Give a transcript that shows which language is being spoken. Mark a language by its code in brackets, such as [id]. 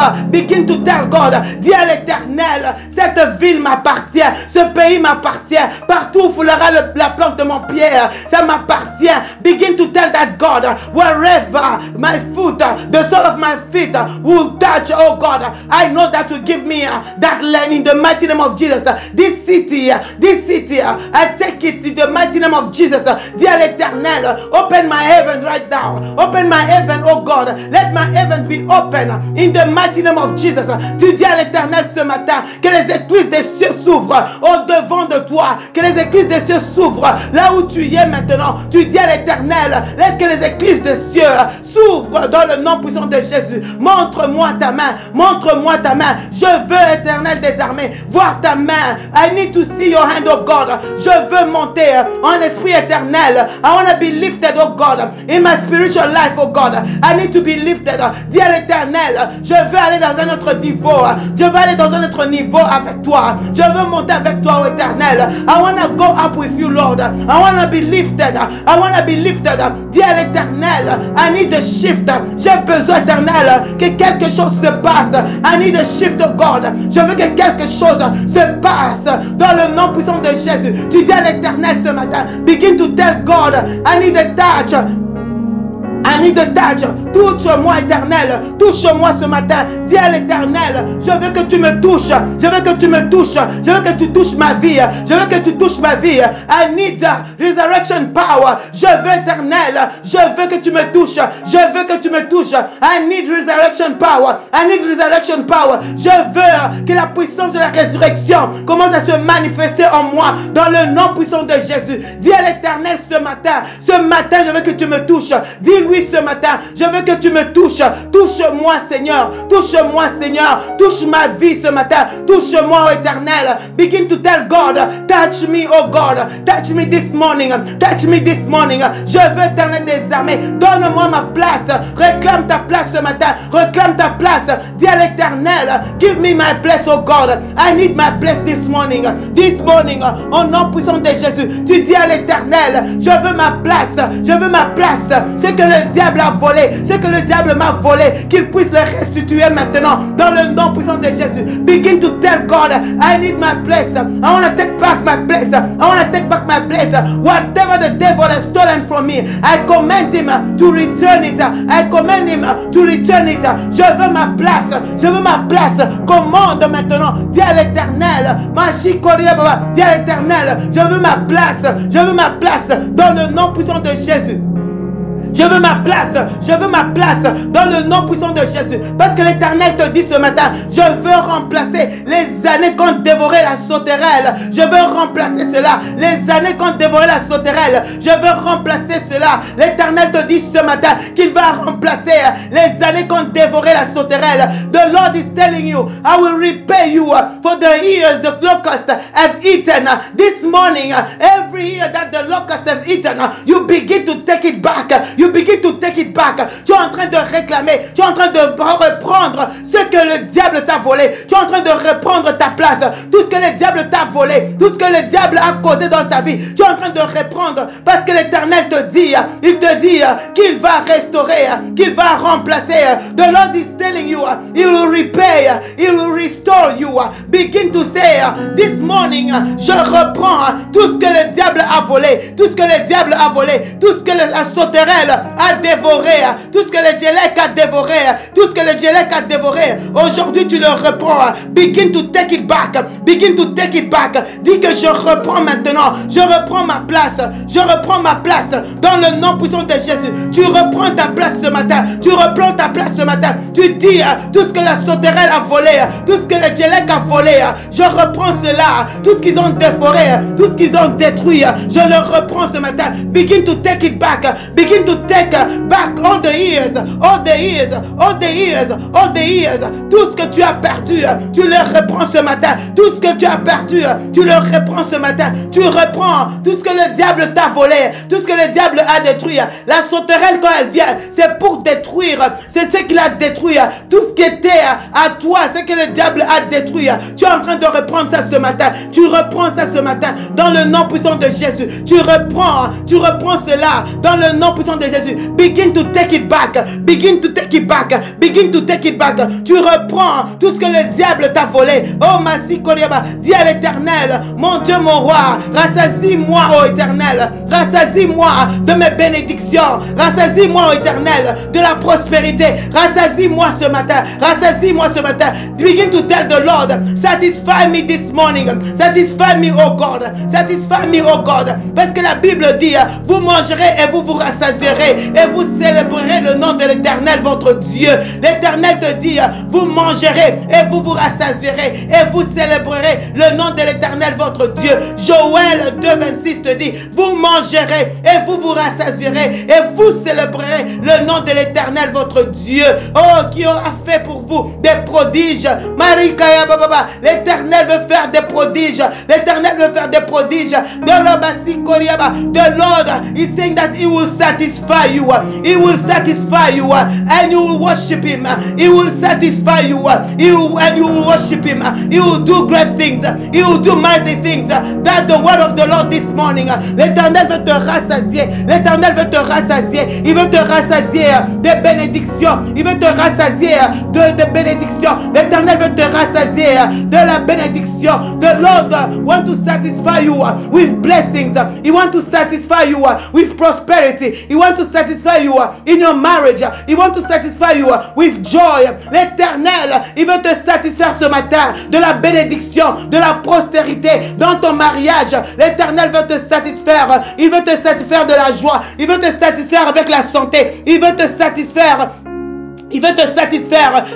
[en] Begin to tell God, [fr] dis à l'Éternel, cette ville m'appartient, ce pays m'appartient. Partout où foulera la plante de mon pied, ça m'appartient. [en] Begin to tell that God, wherever my foot, the sole of my feet will touch, oh God, I know that you give me that land in the mighty name of Jesus. This city, I take it in the mighty name of Jesus. [fr] Dis à l'Éternel, [en] open my heavens right now. Open my heaven, oh God. Let my heavens be open in the mighty name of Jesus. [fr] Tu dis à l'Éternel ce matin que les écluses des cieux s'ouvrent au devant de toi. Que les écluses des cieux s'ouvrent là où tu es maintenant. Tu dis à l'Éternel, laisse que les écluses des cieux s'ouvrent dans le nom puissant de Jésus. Montre-moi ta main. Montre-moi ta main. Je veux, Éternel des armées, voir ta main. [en] I need to see your hand, oh God. [fr] Je veux monter en esprit éternel. [en] I want to be lifted, oh God, in my spiritual life, oh God. I need to be lifted. [fr] Dis à l'Éternel, je veux aller dans un autre niveau. Je veux aller dans un autre niveau avec toi. Je veux monter avec toi, oh Éternel. [en] I want to go up with you, Lord. I want to be lifted. I want to be lifted. [fr] Dis à l'Éternel, [en] I need a shift. [fr] J'ai besoin, Éternel, que quelque chose se passe. [en] I need a shift, oh God. [fr] Je veux que quelque chose se passe dans le nom puissant de Jésus. Tu dis à l'Éternel ce matin, [en] begin to tell God, I need a touch. I need a touch. [fr] Touche-moi, Éternel. Touche-moi ce matin. Dis à l'Éternel, je veux que tu me touches. Je veux que tu me touches. Je veux que tu touches ma vie. Je veux que tu touches ma vie. [en] I need resurrection power. [fr] Je veux, Éternel. Je veux que tu me touches. Je veux que tu me touches. [en] I need resurrection power. I need resurrection power. [fr] Je veux que la puissance de la résurrection commence à se manifester en moi dans le nom puissant de Jésus. Dis à l'Éternel ce matin. Ce matin, je veux que tu me touches. Dis-lui ce matin, je veux que tu me touches. Touche-moi, Seigneur. Touche-moi, Seigneur. Touche ma vie ce matin. Touche-moi, oh Éternel. [en] Begin to tell God, touch me, oh God. Touch me this morning. Touch me this morning. [fr] Je veux, Éternel des armées, donne-moi ma place. Réclame ta place ce matin. Réclame ta place. Dis à l'Éternel, [en] give me my place, oh God. I need my place this morning. This morning, [fr] au nom puissant de Jésus. Tu dis à l'Éternel, je veux ma place. Je veux ma place. Ce que le diable a volé, ce que le diable m'a volé, qu'il puisse le restituer maintenant dans le nom puissant de Jésus. [en] Begin to tell God, I need my place. I want to take back my place. I want to take back my place. Whatever the devil has stolen from me, I command him to return it. I command him to return it. [fr] Je veux ma place. Je veux ma place. Commande maintenant. Dis à l'Éternel. Dis à l'Éternel. Je veux ma place. Je veux ma place dans le nom puissant de Jésus. Je veux ma place dans le nom puissant de Jésus. Parce que l'Éternel te dit ce matin, je veux remplacer les années qu'ont dévoré la sauterelle. Je veux remplacer cela. Les années qu'ont dévoré la sauterelle. Je veux remplacer cela. L'Éternel te dit ce matin qu'il va remplacer les années qu'ont dévoré la sauterelle. [en] The Lord is telling you, I will repay you for the years the locust have eaten. This morning, every year that the locust have eaten, you begin to take it back. You begin to take it back. [fr] Tu es en train de réclamer. Tu es en train de reprendre ce que le diable t'a volé. Tu es en train de reprendre ta place. Tout ce que le diable t'a volé. Tout ce que le diable a causé dans ta vie. Tu es en train de reprendre. Parce que l'Éternel te dit, il te dit qu'il va restaurer, qu'il va remplacer. [en] The Lord is telling you, he will repay, he will restore you. Begin to say, this morning, [fr] je reprends tout ce que le diable a volé. Tout ce que le diable a volé. Tout ce que la sauterelle a dévoré, tout ce que le djellek a dévoré, tout ce que le djellek a dévoré, aujourd'hui tu le reprends. [en] Begin to take it back. Begin to take it back. [fr] Dis que je reprends maintenant. Je reprends ma place. Je reprends ma place dans le nom puissant de Jésus. Tu reprends ta place ce matin. Tu reprends ta place ce matin. Tu dis tout ce que la sauterelle a volé, tout ce que le djellek a volé, je reprends cela. Tout ce qu'ils ont dévoré, tout ce qu'ils ont détruit, je le reprends ce matin. [en] Begin to take it back. Begin to take back all the years, all the years, all the years, all the years. [fr] Tout ce que tu as perdu, tu le reprends ce matin. Tout ce que tu as perdu, tu le reprends ce matin. Tu reprends tout ce que le diable t'a volé, tout ce que le diable a détruit. La sauterelle, quand elle vient, c'est pour détruire. C'est ce qu'il a détruit. Tout ce qui était à toi, ce que le diable a détruit. Tu es en train de reprendre ça ce matin. Tu reprends ça ce matin dans le nom puissant de Jésus. Tu reprends cela dans le nom puissant de Jésus. Begin to take it back. Begin to take it back. Begin to take it back. Tu reprends tout ce que le diable t'a volé. Oh Masi Koriaba, dis à l'Éternel, mon Dieu, mon roi, rassasie-moi, oh Éternel. Rassasie-moi de mes bénédictions. Rassasie-moi, oh Éternel, de la prospérité. Rassasie-moi ce matin. Rassasie-moi ce matin. [en] Begin to tell the Lord, satisfy me this morning. Satisfy me, oh God. Satisfy me, oh God. [fr] Parce que la Bible dit, vous mangerez et vous vous rassasierez et vous célébrerez le nom de l'Éternel votre Dieu. L'Éternel te dit, vous mangerez et vous vous rassasierez et vous célébrerez le nom de l'Éternel votre Dieu. Joël 2,26 te dit, vous mangerez et vous vous rassasierez et vous célébrerez le nom de l'Éternel votre Dieu. Oh, qui aura fait pour vous des prodiges. Marikaya Baba, l'Éternel veut faire des prodiges. L'Éternel veut faire des prodiges. [en] The Lord is saying that He will satisfy you. He will satisfy you, and you will worship Him. He will satisfy you, and you will worship Him. He will do great things. He will do mighty things. That's the word of the Lord this morning. [fr] L'Éternel veut te rassasier. L'Éternel veut te rassasier. Il veut te rassasier rassasier de bénédictions. Il veut te rassasier de bénédictions. L'Éternel veut te rassasier de la bénédiction. [en] The Lord want to satisfy you with blessings. He want to satisfy you with prosperity. He want to satisfy you in your marriage. He want to satisfy you with joy. [fr] L'Éternel, il veut te satisfaire ce matin de la bénédiction, de la prospérité dans ton mariage. L'Éternel veut te satisfaire. Il veut te satisfaire de la joie. Il veut te satisfaire avec la santé. Il veut te satisfaire. Il veut te satisfaire.